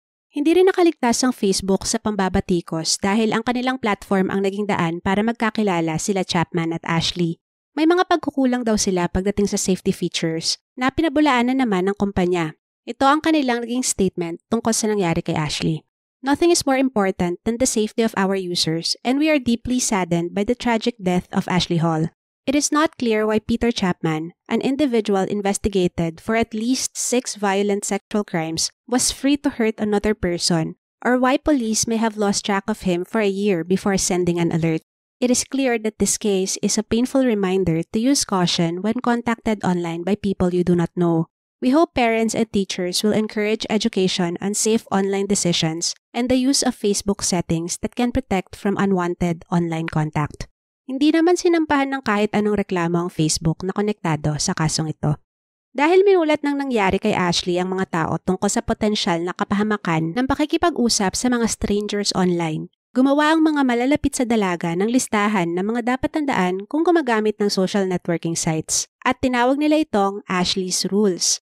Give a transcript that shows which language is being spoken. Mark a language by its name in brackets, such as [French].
[Filipino] Hindi rin nakaligtas ang Facebook sa pambabatikos dahil ang kanilang platform ang naging daan para magkakilala sila Chapman at Ashley. May mga pagkukulang daw sila pagdating sa safety features na pinabulaanan naman ng kumpanya. Ito ang kanilang naging statement tungkol sa nangyari kay Ashley. [English] Nothing is more important than the safety of our users, and we are deeply saddened by the tragic death of Ashley Hall. It is not clear why Peter Chapman, an individual investigated for at least 6 violent sexual crimes, was free to hurt another person, or why police may have lost track of him for a year before sending an alert. It is clear that this case is a painful reminder to use caution when contacted online by people you do not know. We hope parents and teachers will encourage education on safe online decisions and the use of Facebook settings that can protect from unwanted online contact. [Filipino] Hindi naman sinampahan ng kahit anong reklamo ang Facebook na konektado sa kasong ito. Dahil minulat ng nangyari kay Ashley ang mga tao tungkol sa potensyal na kapahamakan ng pakikipag-usap sa mga strangers online, gumawa ang mga malalapit sa dalaga ng listahan ng mga dapat tandaan kung gumagamit ng social networking sites at tinawag nila itong Ashley's Rules.